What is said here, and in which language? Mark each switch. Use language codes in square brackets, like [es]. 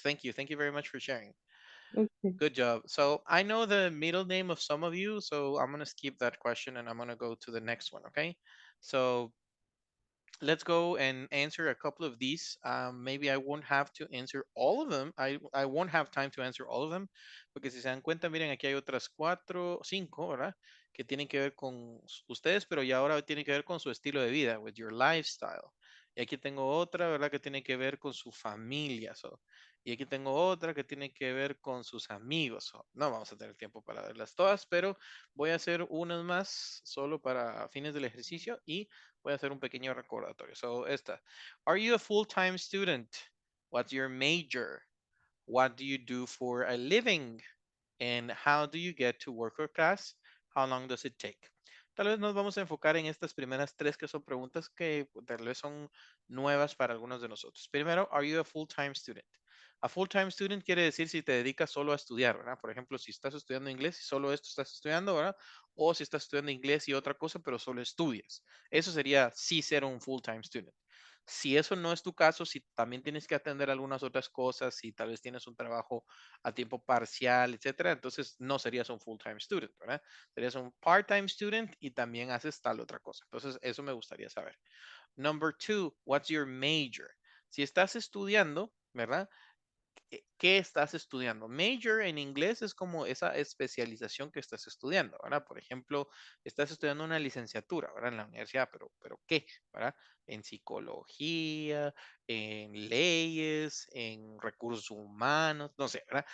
[en] Thank you. Thank you very much for sharing. Okay. Good job. So I know the middle name of some of you, so I'm gonna skip that question and I'm gonna go to the next one, okay? So let's go and answer a couple of these. Maybe I won't have to answer all of them. I won't have time to answer all of them, [es] porque si se dan cuenta, miren, aquí hay otras cinco, ¿verdad? Que tienen que ver con ustedes, pero ya ahora tienen que ver con su estilo de vida, [en] with your lifestyle. [es] Y aquí tengo otra, ¿verdad? Que tiene que ver con su familia. Y aquí tengo otra que tiene que ver con sus amigos. No vamos a tener tiempo para verlas todas, pero voy a hacer unas más solo para fines del ejercicio y voy a hacer un pequeño recordatorio. So, esta. [en] Are you a full-time student? What's your major? What do you do for a living? And how do you get to work or class? How long does it take? [es] Tal vez nos vamos a enfocar en estas primeras tres que son preguntas que tal vez son nuevas para algunos de nosotros. Primero, [en] are you a full-time student? [es] A full-time student quiere decir si te dedicas solo a estudiar, ¿verdad? Por ejemplo, si estás estudiando inglés y solo esto estás estudiando, ¿verdad? O si estás estudiando inglés y otra cosa, pero solo estudias. Eso sería sí ser un full-time student. Si eso no es tu caso, si también tienes que atender algunas otras cosas, si tal vez tienes un trabajo a tiempo parcial, etcétera, entonces no serías un full-time student, ¿verdad? Serías un part-time student y también haces tal otra cosa. Entonces, eso me gustaría saber. [en] Number two, what's your major? [es] Si estás estudiando, ¿verdad? ¿Qué estás estudiando? Major en inglés es como esa especialización que estás estudiando, ¿verdad? Por ejemplo, estás estudiando una licenciatura, ¿verdad? En la universidad, pero ¿qué? ¿Verdad? En psicología, en leyes, en recursos humanos, no sé, ¿verdad?